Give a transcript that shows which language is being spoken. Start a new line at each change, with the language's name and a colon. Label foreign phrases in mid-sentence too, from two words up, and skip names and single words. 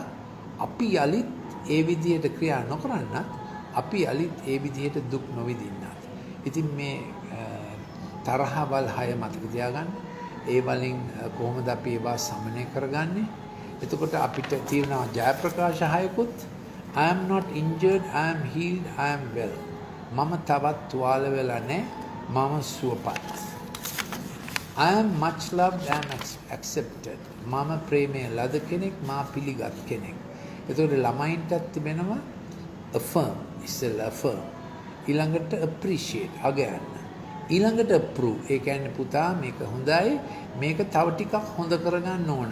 Sinhala: අපි යලිත් ඒ විදිහට ක්‍රියා නොකරන්නත් අපි යලිත් ඒ විදිහට දුක් නොවිඳින්නත්. ඉතින් මේ තරහවල් 6 මතක තියාගන්න. ඒ වලින් කොහොමද අපි ඒවා සමනය කරගන්නේ? එතකොට අපිට තියෙනවා ජයප්‍රකාශ 6කුත්.
English: I am not injured, I am healed, I am well.
Sinhala: මම තවත් තුවාල වෙලා නැහැ. මම සුවපත්.
English: I am much loved, I am accepted.
Sinhala: මම ප්‍රේමයේ ලද කෙනෙක්, මා පිළිගත් කෙනෙක්. එතකොට ළමයින්ටත් තිබෙනවා affirm, ඉස්සෙල්ලා affirm. ඊළඟට appreciate, අගයන්න. ඊළඟට approve. ඒ කියන්නේ පුතා මේක හොඳයි, මේක තව ටිකක් හොඳ කරගන්න ඕන.